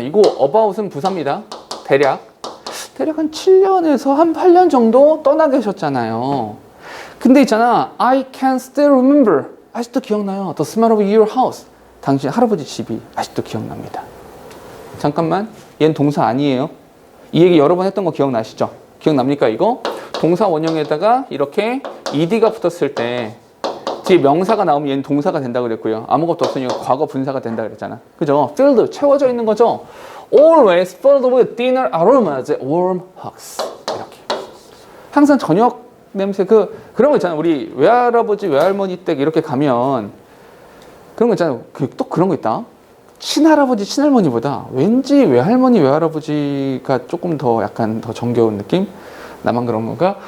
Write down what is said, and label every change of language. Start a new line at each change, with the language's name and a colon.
Korean: 이거 about은 부사입니다. 대략 한 7년에서 한 8년 정도 떠나 계셨잖아요. 근데 있잖아.
English: I can still remember.
Korean: 아직도 기억나요.
English: The smell of your house.
Korean: 당신 할아버지 집이 아직도 기억납니다. 잠깐만. 얘는 동사 아니에요. 이 얘기 여러 번 했던 거 기억나시죠? 기억납니까 이거? 동사 원형에다가 이렇게 ed가 붙었을 때 뒤에 명사가 나오면 얘는 동사가 된다 그랬고요. 아무것도 없으니까 과거 분사가 된다 그랬잖아. 그죠? filled, 채워져 있는 거죠?
English: Always filled with dinner aromas, warm hugs.
Korean: 이렇게. 항상 저녁 냄새 그런 거 있잖아. 우리 외할아버지, 외할머니 댁 이렇게 가면 그런 거 있잖아. 또 그런 거 있다. 친할아버지, 친할머니보다 왠지 외할머니, 외할아버지가 조금 더 약간 더 정겨운 느낌? 나만 그런 건가?